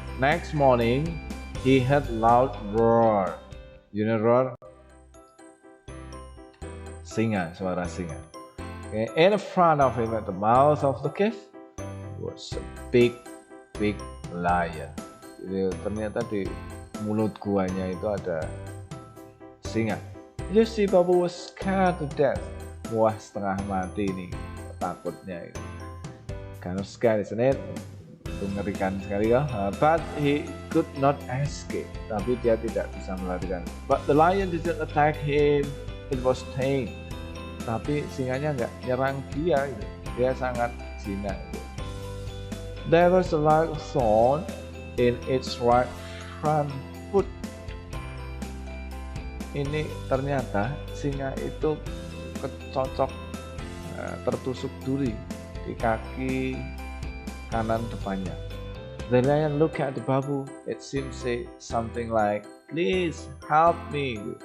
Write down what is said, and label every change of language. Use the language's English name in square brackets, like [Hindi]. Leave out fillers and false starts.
[English] Next morning, he heard loud roar. You know roar? [Indonesian] Singa, suara singa. [English] Okay. In front of him at the mouth of the cave was a big lion. [Indonesian] Jadi ternyata di mulut guanya itu ada singa. [English] You see, Babu was scared to death. [Indonesian] Wah, setengah mati nih takutnya itu. [English] Kind of scary, isn't it? [Indonesian] Itu mengerikan sekali ya. [English] But he could not escape. [Indonesian] Tapi dia tidak bisa melarikan. [English] But the lion didn't attack him. It was tame. [Indonesian] Tapi singanya nggak nyerang dia. Gitu. Dia sangat jinak. Gitu. [English] There was a large thorn in its right front foot. [Indonesian] Ini ternyata singa itu kecocok, tertusuk duri di kaki kanan depannya. [English] The lion looked at the Babu. It seemed say something like, "Please help me."